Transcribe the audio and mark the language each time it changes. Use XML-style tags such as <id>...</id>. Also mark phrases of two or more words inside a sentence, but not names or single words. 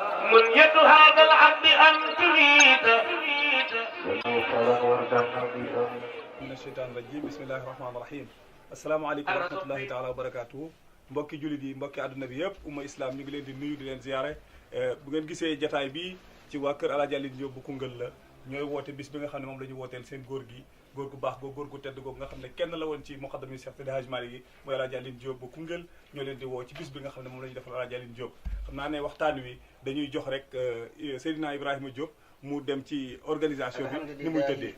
<ar>ومنية هذا العبد أن تريد ولو فرغ وردا من الشيطان الرجيم بسم الله الرحمن الرحيم السلام عليكم ورحمة الله تعالى وبركاته</ar> <wo>mbokki jullit yi mbokki àdduna bi yëpp umma islam ñu ngi leen di nuyu di leen ziyaare bu ngeen gisee jataay bi ci waa kër Alaaji Alioune Diop bu Koungheul la ñooy woote bis bi nga xam ne moom la ñu wooteel seen góor gi góor gu baax góor gu tedd googu nga xam ne kenn la woon ci muqaddam yi Cheikh Seydi Hadji Malick yi mooy Alaaji Alioune Diop bu Koungheul ñoo leen di woo ci bis bi nga xam ne moom la ñu defal Alaaji Alioune Diop xam naa ne waxtaan wi dañuy jox rek Seydina Ibrahima Diop mu dem ci organisation bi ni muy tëddee</wo>